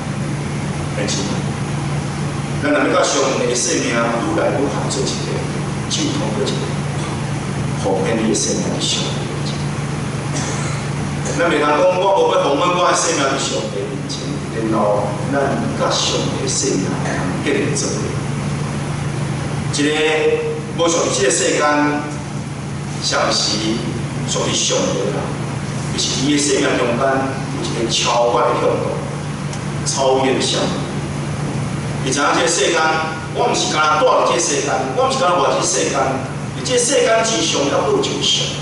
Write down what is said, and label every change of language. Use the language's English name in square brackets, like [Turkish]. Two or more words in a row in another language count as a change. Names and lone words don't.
[Min Nan Chinese] 但是，咱若要甲上帝的生命愈来愈合做一个，就通过一个奉献你的生命的上帝。咱袂通讲，我无要奉献我的生命伫上帝面前，然后咱甲上帝的生命结连做伙。一个无属于这个世间，上时属于上帝的人，就是伊的生命中间有一个超越的向度，超越的向度。伊知影这个世间，我毋是干住伫这个世间，我毋是干活这个世间，伫这个世间之上，还有一个上帝。